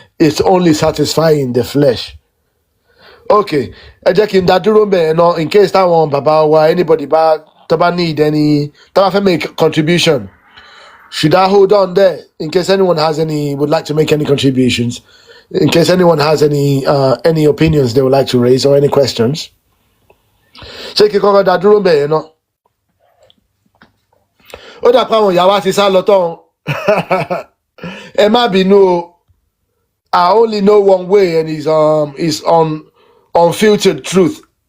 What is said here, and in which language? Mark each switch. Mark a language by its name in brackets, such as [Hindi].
[English] It's only satisfying the flesh. [Yoruba] Okay, ẹ jẹ́ kí n dá dúró bẹ́ẹ̀ náà in case táwọn bàbá wa anybody tó bá need any, tó bá fẹ́ [English] make contribution. Should I hold on there in case anyone would like to make any contributions? In case anyone has any opinions they would like to raise or any questions. [Yoruba] Ṣé kí kọ́kọ́ dá dúró bẹ́ẹ̀ náà? Ó dà pé àwọn ìyá wa ti sá lọ tán. Ẹ má bínú o. [English] I only know one way, and it's on unfiltered truth.